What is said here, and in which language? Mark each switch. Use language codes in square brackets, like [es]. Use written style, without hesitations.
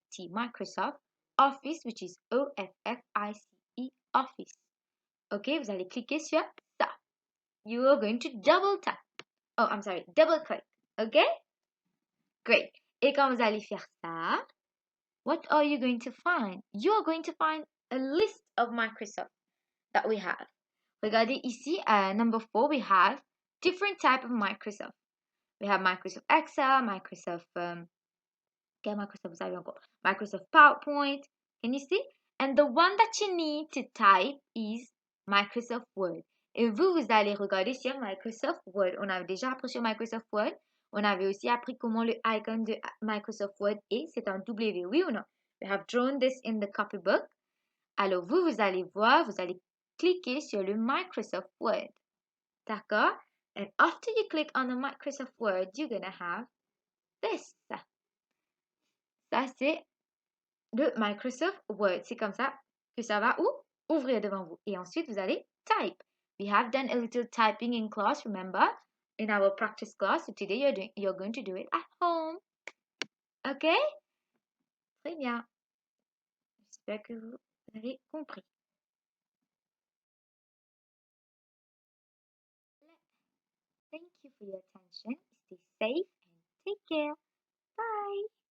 [en] Microsoft Office, which is O-F-F-I-C-E Office. [fr] OK, vous allez cliquer sur ça. [en] You are going to double tap. Oh, I'm sorry, double click. OK? Great. [fr] Et quand vous allez faire ça, [en] what are you going to find? You are going to find a list of Microsoft that we have. [fr] Regardez ici, [en] number 4, we have different type of Microsoft. We have Microsoft Excel, Microsoft, Microsoft, [fr] vous avez encore, [en] Microsoft PowerPoint. Can you see? And the one that you need to type is Microsoft Word. [fr] Et vous allez regarder sur Microsoft Word. On avait déjà appris sur Microsoft Word. On avait aussi appris comment le icon de Microsoft Word est. C'est un W, oui ou non? [en] We have drawn this in the copybook. [fr] Alors, vous allez voir, vous allez cliquer sur le Microsoft Word. D'accord? [en] And after you click on the Microsoft Word, you're going to have this. [fr] Ça, c'est le Microsoft Word. C'est comme ça que ça va ouvrir devant vous. Et ensuite, vous allez type. [en] We have done a little typing in class, remember? In our practice class. So today, you're going to do it at home. [fr] OK? Très bien. J'espère que vous avez compris. [en] Thank you for your attention. Stay safe and take care. Bye.